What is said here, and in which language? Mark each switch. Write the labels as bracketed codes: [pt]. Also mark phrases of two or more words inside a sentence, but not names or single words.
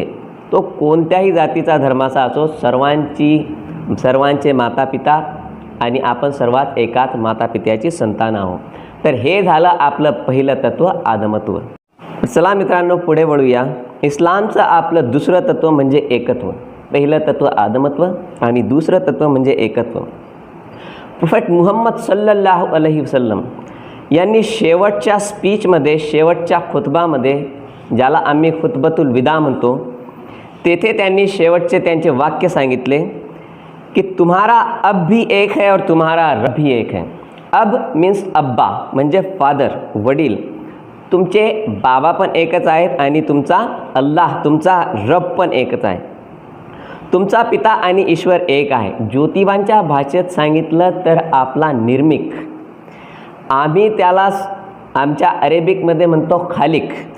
[mr] तो कोणत्याही जातीचा धर्माचा असो, सर्वांचे माता पिता आणि आपण सर्वात एकाच माता पित्याची संतान आहोत। तर हे झालं आपलं पहिलं तत्व, आदमत्व। चला मित्रांनो, पुढे वळूया। इस्लामचं आपलं दुसरं तत्व म्हणजे एकत्व। पहिलं तत्व आदमत्व आणि दुसरं तत्व म्हणजे एकत्व। प्रोफेट मुहम्मद [ar] صلى الله عليه وسلم [mr] यांनी शेवटच्या स्पीचमध्ये, शेवटच्या खुतबामध्ये ज्याला आम्ही [ar] خطبة الوداع [mr] म्हणतो, तेथे त्यांनी शेवटचे त्यांचे वाक्य सांगितले की [hi] तुम्हारा अब भी एक है और तुम्हारा रब भी एक है. [mr] अब मीन्स अब्बा म्हणजे फादर, वडील. तुमचे बाबा पण एकच आहेत आणि तुमचा अल्लाह, तुमचा रब पण एकच आहे. तुमचा पिता आणि ईश्वर एक आहे. ज्योतिबांच्या भाषेत सांगितलं तर आपला निर्मिक, आम्ही त्याला आमच्या अरेबिकमध्ये म्हणतो खालिक.